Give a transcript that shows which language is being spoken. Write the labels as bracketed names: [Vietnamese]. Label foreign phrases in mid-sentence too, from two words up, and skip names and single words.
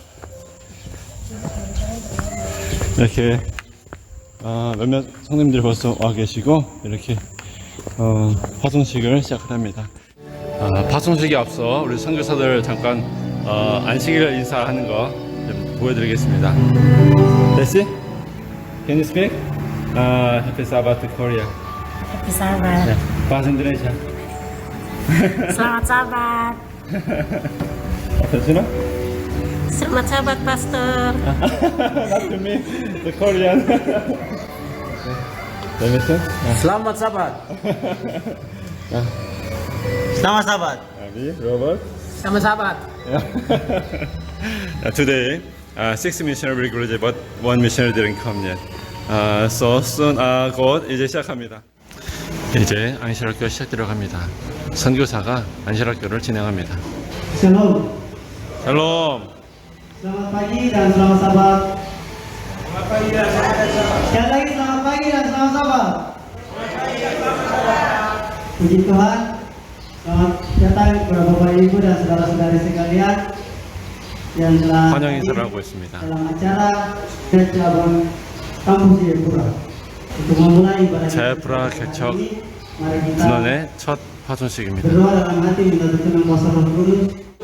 [Korean] 이렇게 몇몇 성님들이 벌써 와 계시고 이렇게 파송식을 시작을 합니다. 파송식에 앞서 우리 선교사들 잠깐 안식일 인사하는 거 좀 보여드리겠습니다. [English] Desi, can you speak? Happy Sabbath to Korea. Happy Sabbath. [Indonesian] Bahasa Indonesia. Selamat Sabat. [Filipino] Sino? [Indonesian] Selamat Sabat, Pastor. [English] Not to me, the Korean. [Indonesian] Selamat Sabat. Selamat Sabat. Robert. Selamat Sabat. [English] Today, 6 missionary will graduate, but 1 missionary didn't come yet. So soon, [Korean] 곧 이제 시작합니다. 이제 안식일학교 시작 들어갑니다. 선교사가 안식일학교를 진행합니다. [Hebrew] Shalom. [Korean] 샬롬. [Indonesian] Selamat pagi dan selamat sabat. Selamat pagi dan selamat sabat. Sekali lagi selamat pagi dan selamat sabat. Puji Tuhan. Selamat datang kepada Bapak Ibu dan saudara-saudari sekalian yang telah [Korean] 환영 인사를 하고 있습니다. [Indonesian] dalam acara cabang kampus Jayapura. Untuk memulai ibadah [Korean] 자야프라 개척 [Indonesian] mari kita [Korean] 분원의 첫 파송식입니다. [Indonesian] berdoa dalam hati minta dukungan kuasa Roh Kudus.